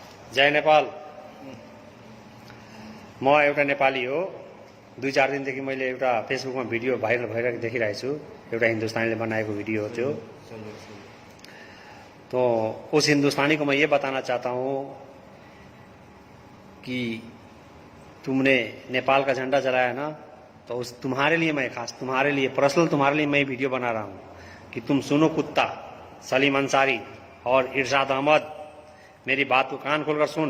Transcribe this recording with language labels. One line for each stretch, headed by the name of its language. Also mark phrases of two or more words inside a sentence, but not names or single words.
Nepali: जय नेपाल। म एउटा नेपाली हो। 2-4 दिनदेखि मैले एउटा फेसबुकमा भिडियो भाइरल भइरहेको देखिरहेको छु। एउटा हिंदुस्तानीले बनाएको वीडियो हो जो।
Hindi: तो उस हिंदुस्तानी को मैं ये बताना चाहता हूँ कि तुमने नेपाल का झंडा जलाया ना, तो उस तुम्हारे लिए मैं खास तुम्हारे लिए पर्सनल तुम्हारे लिए मैं वीडियो बना रहा हूँ कि तुम सुनो कुत्ता, सलीम अंसारी और इरशाद अहमद, मेरी बात को कान खोलकर सुन।